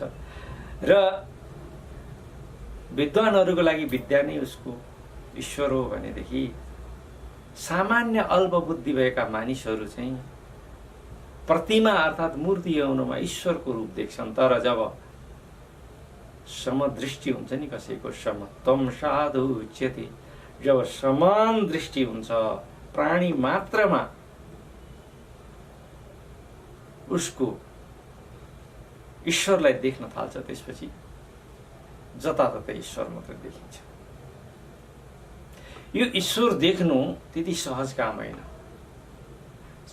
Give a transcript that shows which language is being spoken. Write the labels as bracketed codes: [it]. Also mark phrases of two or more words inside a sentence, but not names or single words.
[ne] र विद्वानहरूको लागि विद्या नै उसको ईश्वर हो भनेदेखि सामान्य अल्पबुद्धि भएका मानिसहरू चाहिँ प्रतिमा अर्थात् मूर्ति आउनुमा ईश्वरको रूप देख्छन्। तर जब समदृष्टि हुन्छ नि कसैको, [sa] समत्वम साधु उच्यते, [ne] जब समान दृष्टि हुन्छ प्राणी मात्रमा, उसको ईश्वरलाई देख्न थाल्छ, त्यसपछि जताततै ईश्वर मात्र देखिन्छ। यो ईश्वर देख्नु त्यति सहज काम होइन।